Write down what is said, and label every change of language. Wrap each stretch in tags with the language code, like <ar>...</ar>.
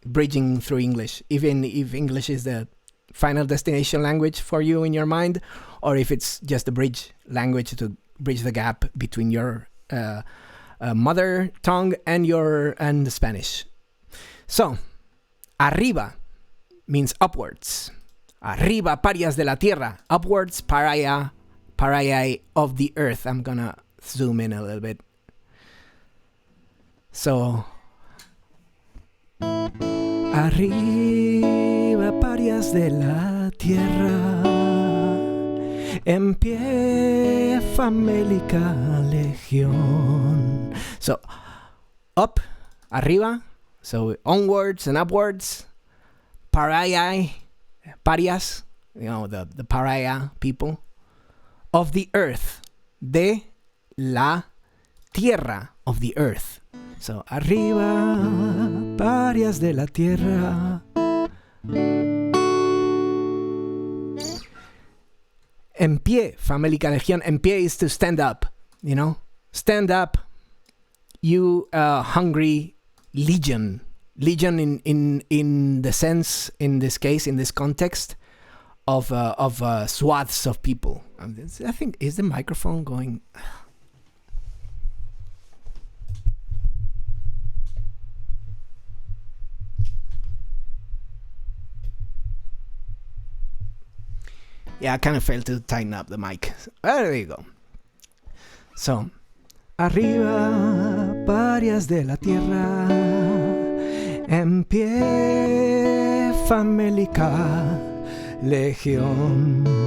<en>Bridging through English, even if English is the final destination language for you in your mind, or if it's just a bridge language to bridge the gap between your mother tongue and the Spanish. So, arriba means upwards.</en> <es>Arriba, parias de la tierra.</es> <en>Upwards, pariae of the earth. I'm gonna zoom in a little bit.</en> <es>So, arriba, parias de la tierra, en pie, famélica legión.</es> <en>So, up, arriba, so onwards and upwards, pariae, parias, the pariah people, of the earth,</en> <es>de la tierra,</es> <en>of the earth.</en> <es>So, arriba, parias de la tierra. En pie, famélica legión.</es> <en>En pie is to stand up, Stand up, you hungry legion. Legion in the sense, in this case, in this context, of swaths of people. I think, is the microphone going... Yeah, I kind of failed to tighten up the mic. There you go.</en> <es>So, arriba, parias de la tierra, en pie, famélica legión.</es>